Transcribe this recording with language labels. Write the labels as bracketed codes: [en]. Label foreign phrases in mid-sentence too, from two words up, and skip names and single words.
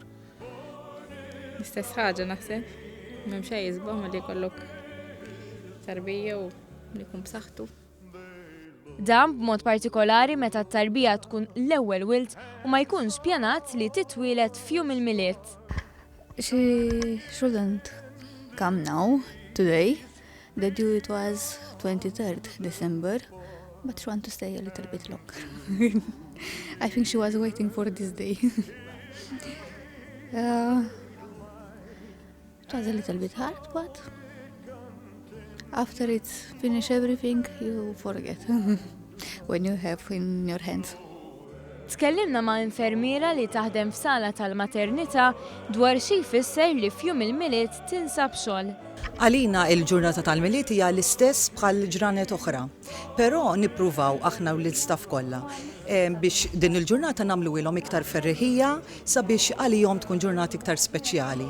[mt] L-istess ħaġa naħseb. M'hemm xejn jisbaħ ma li jkollok tarbija u li jkun b'saħħtu. Dan b'mod partikolari meta t-tarbija tkun l-ewwel wild u ma jkunx pjanat li titwieled f'jum il-miliet. [en] She shouldn't come now, today. The due was 23rd December, but she wanted to stay a little bit longer. I think she was waiting for this day. It was a little bit hard, but after it's finished everything, you forget when you have in your hands. [mt] Tkellimna ma' infermiera li taħdem f'sala tal-maternità dwar xi jfisser li f'jum il-miliet tinsab xogħol. Għalina il-ġurnata tal-miliet hija l-istess bħal ġranet oħra, però nippruvaw aħna u l-istaff kollha biex din il-ġurnata nagħmlu ilhom iktar ferreħija sabiex għalihom tkun ġurnata iktar speċjali.